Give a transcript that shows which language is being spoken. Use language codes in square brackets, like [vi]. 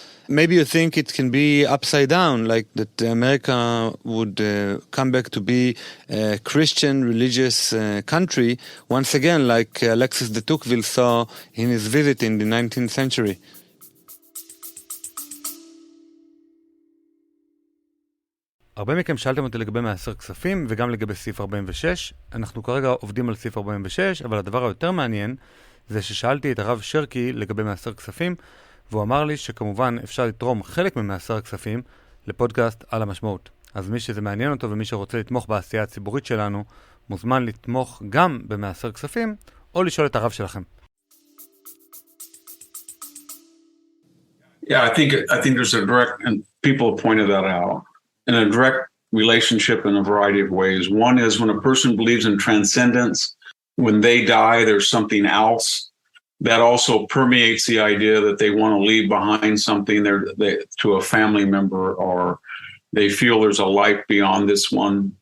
[en] maybe you think it can be upside down, like that America would come back to be a Christian religious country once again, like Alexis de Tocqueville saw in his visit in the 19th century. [he] הרבה מכם שאלתם אותי לגבי מעשר כספים וגם לגבי סעיף 46. אנחנו כרגע עובדים על סעיף 46, אבל הדבר היותר מעניין זה ששאלתי את הרב שרקי לגבי מעשר כספים, והוא אמר לי שכמובן אפשר לתרום חלק ממעשר הכספים לפודקאסט על המשמעות. אז מי שזה מעניין אותו ומי שרוצה לתמוך בעשייה הציבורית שלנו, מוזמן לתמוך גם במעשר כספים או לשאול את הרב שלכם. [en] Yeah, I think there's a direct, and people have pointed that out, in a direct relationship in a variety of ways. One is when a person believes in transcendence, when they die, there's something else. That also permeates the idea that they want to leave behind something to a family member, or they feel there's a life beyond this one.